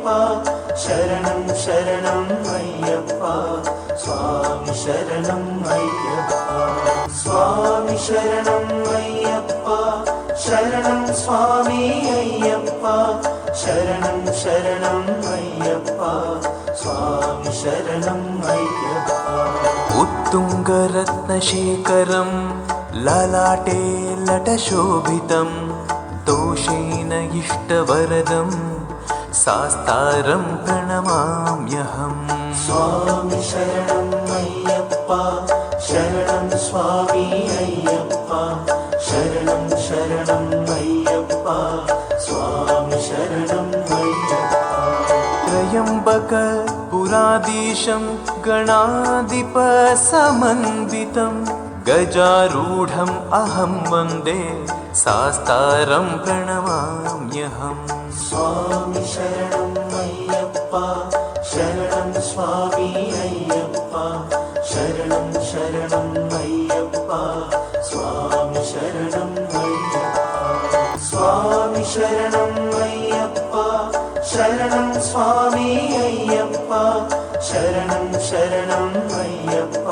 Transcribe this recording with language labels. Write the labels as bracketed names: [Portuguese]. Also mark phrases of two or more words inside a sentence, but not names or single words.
[Malayalam] ശരണം ശരണം അയ്യപ്പ സ്വാമി ശരണം അയ്യപ്പ സ്വാമി ശരണം അയ്യപ്പ ശരണം സ്വാമി അയ്യപ്പ ശരണം ശരണം അയ്യപ്പ സ്വാമി ശരണം അയ്യപ്പ. [Sanskrit] उत्तुङ्गरत्नशेखरं ललाटे लटशोभितं दोषेण इष्टवरदं शास्तारं प्रणमाम्यहम्. [Malayalam] സ്വാമി ശരണം അയ്യപ്പാ ശരണം സ്വാമി അയ്യപ്പ ശരണം ശരണം അയ്യപ്പ സ്വാമി ശരണം അയ്യപ്പ [Sanskrit] त्रयम्बक पुराधीशं गणाधिपसमन्वितं गजारूढम् अहं वन्दे शास्तारं प्रणमाम्यहम् [Malayalam] സ്വാമി ശരണം അയ്യപ്പ ശരണം സ്വാമി അയ്യപ്പ ശരണം ശരണം അയ്യപ്പ സ്വാമി ശരണം അയ്യപ്പ സ്വാമി ശരണം അയ്യപ്പ ശരണം സ്വാമി അയ്യപ്പ ശരണം ശരണം അയ്യപ്പ